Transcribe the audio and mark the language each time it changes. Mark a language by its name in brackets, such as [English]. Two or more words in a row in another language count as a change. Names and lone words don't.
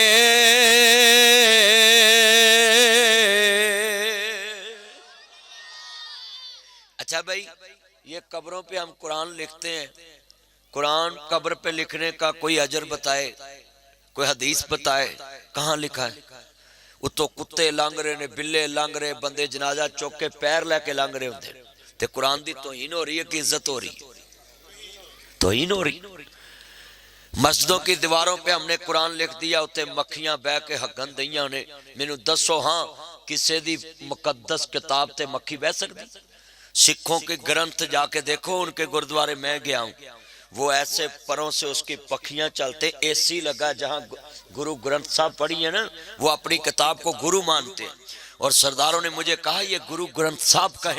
[Urdu] اچھا بھائی یہ قبروں پہ ہم قرآن لکھتے ہیں, قرآن قبر پہ لکھنے کا کوئی اجر بتائے, کوئی حدیث بتائے, کہاں لکھا ہے؟ [Punjabi] وہ تو کتے لنگ رہے نے, بلے لنگ رہے, بندے جنازہ چوک کے پیر لے کے لنگ رہے ہوندے. تے قرآن دی توہین ہو رہی ہے کہ عزت ہو رہی ہے؟ توہین ہو رہی. [Urdu] مسجدوں کی دیواروں پہ ہم نے قرآن لکھ دیا, [Punjabi] اتے مکھیاں بہ کے ہگن دیاں نے. مینوں دسو ہاں کسے دی مقدس کتاب تے مکھی بہ سکتی؟ [Urdu] سکھوں کے گرنتھ جا کے دیکھو, ان کے گردوارے میں گیا ہوں, وہ ایسے پروں سے اس کی پکھیاں چلتے, اے سی لگا. جہاں گرو گرنتھ صاحب پڑھی ہے نا وہ اپنی کتاب کو گرو مانتے ہیں, اور سرداروں نے مجھے کہا یہ گرو گرنتھ صاحب کہیں.